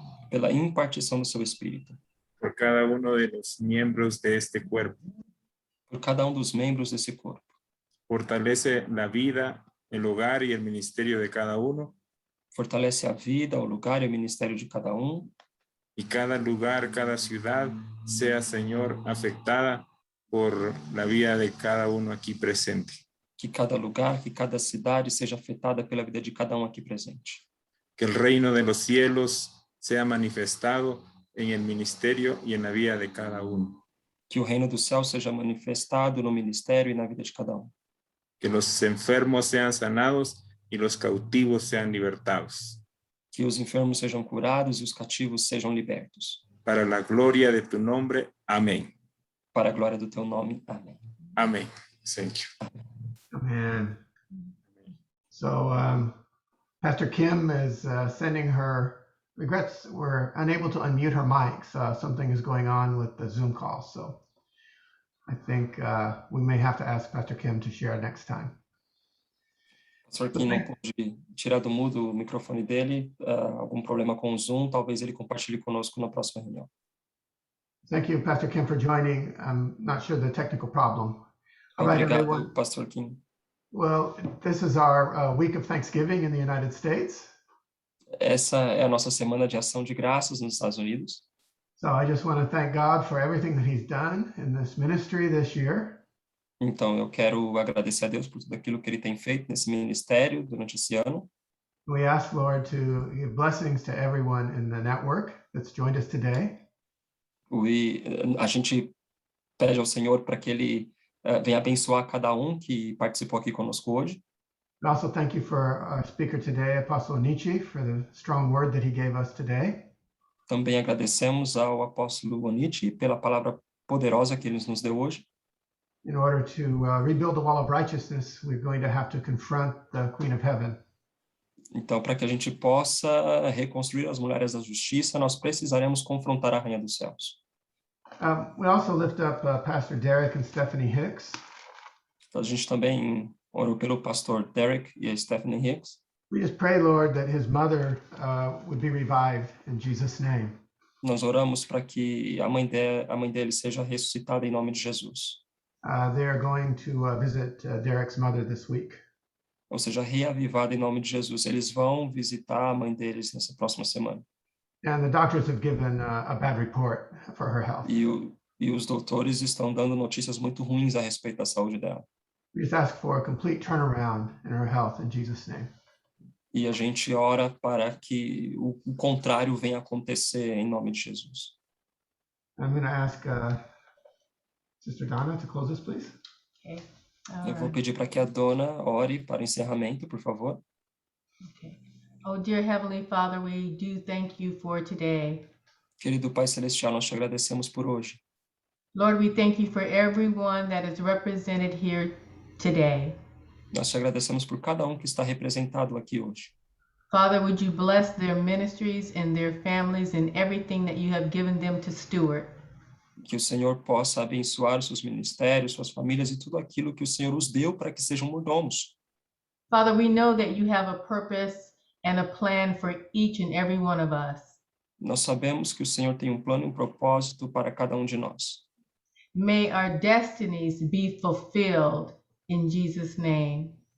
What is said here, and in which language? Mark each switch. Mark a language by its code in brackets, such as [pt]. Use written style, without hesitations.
[pt] pela impartição do seu Espírito, [es] por cada uno de los miembros de este cuerpo. [pt] por cada dos membros desse corpo. [es] Fortalece la vida, el hogar y el ministerio de cada uno. [pt] Fortalece a vida, o lugar e o ministério de cada [es] y cada lugar, cada ciudad sea, Señor, afectada por la vida de cada uno aquí presente. [pt] Que cada lugar, que cada cidade seja afetada pela vida de cada aqui presente. [es] Que el reino de los cielos sea manifestado en el ministerio y en la vida de cada uno. [pt] Que o reino do céu seja manifestado no ministério e na vida de cada [es] Que los enfermos sean sanados y los cautivos sean libertados. [pt] Que os enfermos sejam curados e os cativos sejam libertos. [es] Para la gloria de tu nombre. Amén. [pt] Para a glória do teu nome. Amém. [en] Amén. Thank you. Amen. So Pastor Kim is sending her regrets. We're unable to unmute her mic. Something is going on with the Zoom call. So I think we may have to ask Pastor Kim to share next time. [pt] Pastor Kim não pôde tirar do mudo o microfone dele, algum problema com o Zoom, talvez ele compartilhe conosco na próxima reunião. [en] Thank you, Pastor Kim, for joining. I'm not sure the technical problem. All right, [pt] Obrigado, [en] everyone. [pt] Pastor Kim. [en] Well, this is our week of Thanksgiving in the United States. [pt] Essa é a nossa semana de ação de graças nos Estados Unidos. [en] So I just want to thank God for everything that He's done in this ministry this year. [pt] Então, eu quero agradecer a Deus por tudo aquilo que Ele tem feito nesse ministério durante esse ano. [en] We ask, Lord, to give blessings to everyone in the network that's joined us today. [pt] E a gente pede ao Senhor para que Ele venha abençoar cada que participou aqui conosco hoje. [en] And also thank you for our speaker today, Apostle Nietzsche, for the strong word that he gave us today. [pt] Também agradecemos ao apóstolo Onichi pela palavra poderosa que ele nos deu hoje. [en] In order to rebuild the wall of righteousness, we're going to have to confront the Queen of Heaven. [pt] Então, para que a gente possa reconstruir as muralhas da justiça, nós precisaremos confrontar a Rainha dos Céus. [en] We also lift up Pastor Derek and Stephanie Hicks. [pt] A gente também orou pelo pastor Derek e a Stephanie Hicks. [en] We just pray, Lord, that his mother would be revived in Jesus' name. [pt] Nós oramos para que a mãe dele seja ressuscitada em nome de Jesus. [en] They are going to visit Derek's mother this week. [pt] Ou seja, reavivada em nome de Jesus. Eles vão visitar a mãe deles nessa próxima semana. [en] And the doctors have given a bad report for her health. [pt] E os doutores estão dando notícias muito ruins a respeito da saúde dela. [en] We just ask for a complete turnaround in her health in Jesus' name. [pt] E a gente ora para que o contrário venha acontecer em nome de Jesus. [en] I'm going to ask Sister Donna to close this, please. Okay. [pt] Eu vou pedir para que a Dona ore para o encerramento, por favor. [en] Okay. Oh, dear Heavenly Father, we do thank you for today. [pt] Querido Pai Celestial, nós te agradecemos por hoje. [en] Lord, we thank you for everyone that is represented here today. [pt] Nós te agradecemos por cada que está representado aqui hoje. [en] Father, would you bless their ministries and their families and everything that you have given them to steward? [pt] Que o Senhor possa abençoar os seus ministérios, suas famílias e tudo aquilo que o Senhor os deu para que sejam mordomos. [en] Father, we know that you have a purpose and a plan for each and every one of us. [pt] Nós sabemos que o Senhor tem plano e propósito para cada de nós. [en] May our destinies be fulfilled in Jesus' name.